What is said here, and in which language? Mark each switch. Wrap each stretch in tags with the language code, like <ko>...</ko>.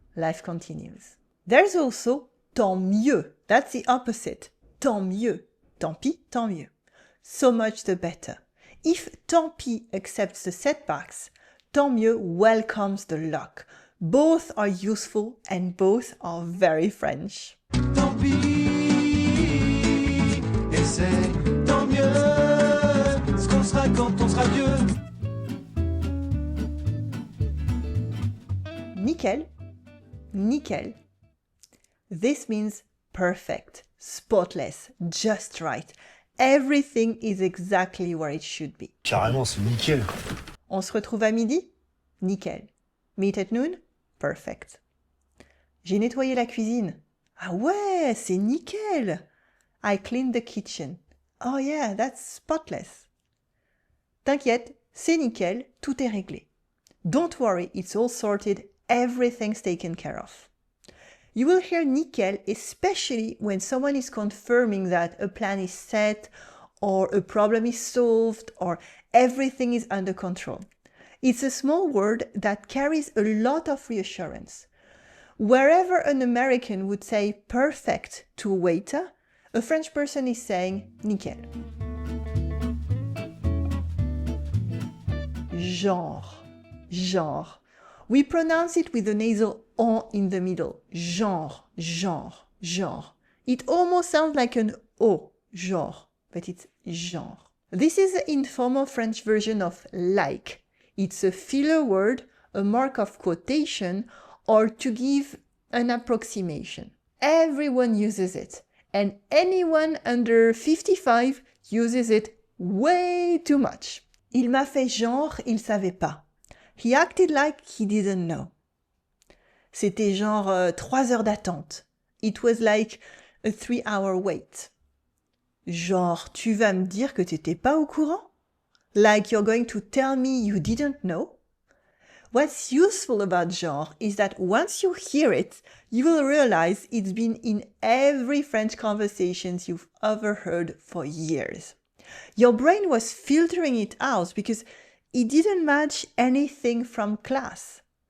<en>Life continues. There's also tant mieux. That's the opposite.</en> <fr>Tant mieux. Tant pis, tant mieux.</fr> <en>So much the better. If tant pis accepts the setbacks, tant mieux welcomes the luck. Both are useful and both are very French.</en> <fr>Tant pis, et c'est tant mieux, ce qu'on sera quand on sera vieux. Nickel, nickel.</fr> <en>This means perfect, spotless, just right. Everything is exactly where it should be.</en> <fr>Carrément, c'est nickel. On se retrouve à midi? Nickel.</fr> <en>Meet at noon? Perfect.</en> <fr>J'ai nettoyé la cuisine. Ah ouais, c'est nickel.</fr> <en>I cleaned the kitchen. Oh yeah, that's spotless.</en> <fr>T'inquiète, c'est nickel, tout est réglé.</fr> <en>Don't worry, it's all sorted, everything's taken care of. You will hear nickel especially when someone is confirming that a plan is set or a problem is solved or everything is under control. It's a small word that carries a lot of reassurance. Wherever an American would say perfect to a waiter, a French person is saying nickel. Genre, genre. We pronounce it with the nasal on in the middle. Genre, genre, genre. It almost sounds like an O, genre, but it's genre. This is the informal French version of like. It's a filler word, a mark of quotation, or to give an approximation. Everyone uses it, and anyone under 55 uses it way too much.</en> <fr>Il m'a fait genre, il savait pas.</fr> <en>He acted like he didn't know.</en> <fr>C'était genre 3 heures d'attente.</fr> <en>It was like a 3-hour wait.</en> <fr>Genre, tu vas me dire que t'étais pas au courant?</fr> <en>Like you're going to tell me you didn't know? What's useful about genre is that once you hear it, you will realize it's been in every French conversations you've overheard for years. Your brain was filtering it out because it didn't match anything from class.</en>